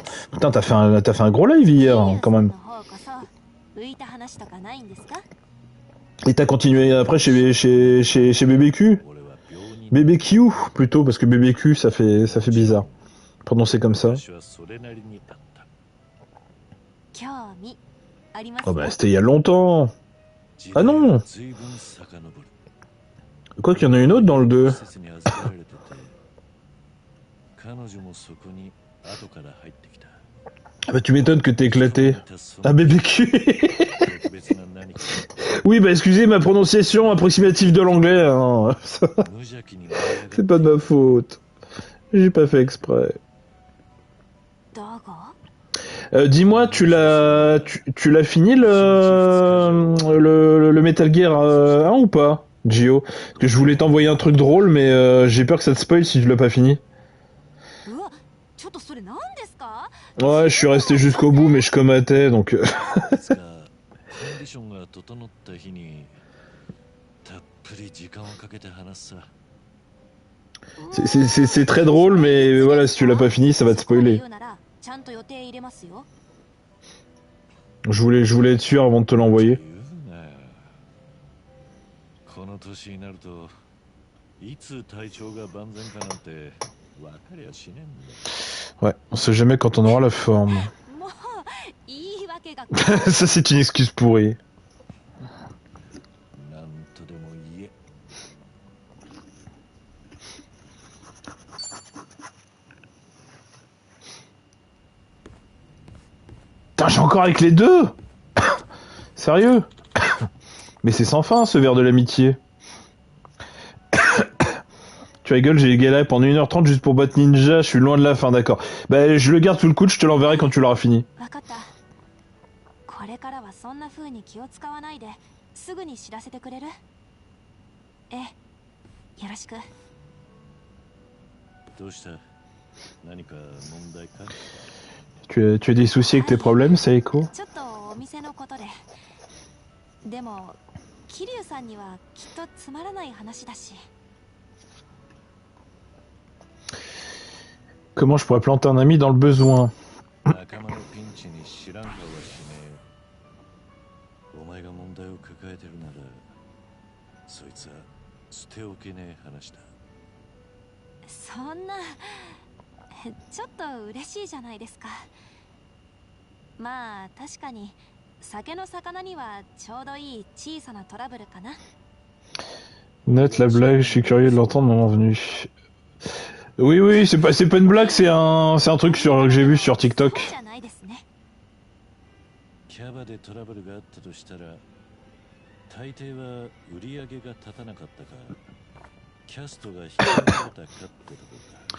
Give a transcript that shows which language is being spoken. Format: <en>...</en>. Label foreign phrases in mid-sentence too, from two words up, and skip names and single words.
<fr>Putain, t'as fait un gros live hier, quand même.</fr> <ja>の方こそ浮いた話とかないんですか？</ja> <fr>Et t'as continué après chez BBQ?</fr> <ja>俺は病人</ja> <fr>BBQ plutôt, parce que BBQ ça fait bizarre. Prononcer comme ça.</fr> <ja>私はそれなりにあった。興味あります</ja> <fr>Oh bah c'était il y a longtemps. Ah non!</fr> <ja>随分遡る。</ja> <fr>Quoi qu'il y en a une autre dans le 2.</fr> <ja>施設に預けられてて、彼女もそこに後から入ってきた。</ja> <fr>Ah bah tu m'étonnes que t'es éclaté.</fr> <ja>そ Ah の</ja> <fr>BBQ.</fr> <ja>特別な何か</ja> <fr>Oui bah excusez ma prononciation approximative de l'anglais. Hein.</fr> <ja>無邪気に盛り上がって</ja> <fr>C'est pas de ma faute. J'ai pas fait exprès.</fr> <ja>だが</ja> <fr>Dis-moi, tu l'as fini le Metal Gear 1 ou pas, Gio? Parce que je voulais t'envoyer un truc drôle, mais j'ai peur que ça te spoil si tu l'as pas fini.</fr> <ja>うわ、ちょっとそれ何ですか？</ja> <fr>Ouais, je suis resté jusqu'au bout, mais je combattais, donc...</fr> <ja>いつかコンディションが整った日にたっぷり時間をかけて話すさ。</ja> <fr>C'est très drôle, mais voilà, si tu l'as pas fini, ça va te spoiler.</fr> <ja>ちゃんと予定入れますよ。</ja> <fr>Je voulais être sûr avant de te l'envoyer.</fr> <ja>言うなよ。この年になるといつ体調が万全かなんて分かりゃしねえんだ。</ja> <fr>Ouais, on sait jamais quand on aura la forme.</fr> <ja>もう言い訳が</ja> <fr>Ça, c'est une excuse pourrie.</fr> <ja>なんとでも言え。</ja> <fr>Putain, j'ai encore avec les deux. Sérieux. Mais c'est sans fin, ce verre de l'amitié. Tu rigoles, j'ai galéré pendant 1h30 juste pour battre Ninja, je suis loin de la fin, d'accord. Bah, je le garde sous le coude, je te l'enverrai quand tu l'auras fini.</fr> <ja>分かった。これからはそんな風に気を使わないですぐに知らせてくれる？ええ、よろしく。どうした？何か問題か？</ja> <fr>Tu as des soucis avec tes problèmes, Saeko?</fr> <ja>ちょっとお店のことで。でも、桐生さんにはきっとつまらない話だし。 Comment je pourrais planter un ami dans le besoin? 仲間のピンチに知らん顔はしねえよ。お前が問題を抱えてるなら、そいつは捨ておけねえ話だ。そんな、ちょっと嬉しいじゃないですか。まあ確かに酒の魚にはちょうどいい小さなトラブルかな。</ja> <fr>Note la blague, je suis curieux de l'entendre moment venu. Oui, oui, c'est pas une blague, c'est un truc que j'ai vu sur TikTok.</fr> <ja>じゃないですね。キャバでトラブルがあったとしたら、大抵は売り上げが立たなかったか、キャストが引き抜かれたかってとこか。</ja>